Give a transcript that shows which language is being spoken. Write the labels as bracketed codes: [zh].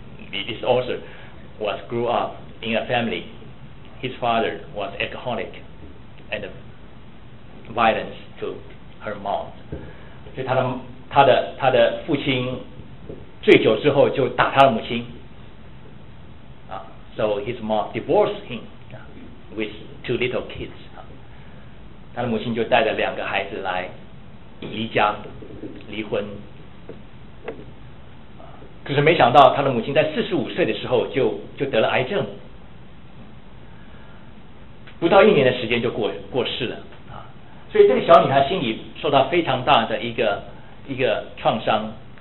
[en] This also was grew up in a family. His father was alcoholic and violence to her mom. [zh] 就他的父亲醉酒之后就打他的母亲。 [en] So his mom divorced him with two little kids. [zh] 他的母亲就带着两个孩子来离家离婚。可是没想到他的母亲在45岁的时候就得了癌症。不到一年的时间就过世了。所以这个小女孩心里受到非常大的一个创伤。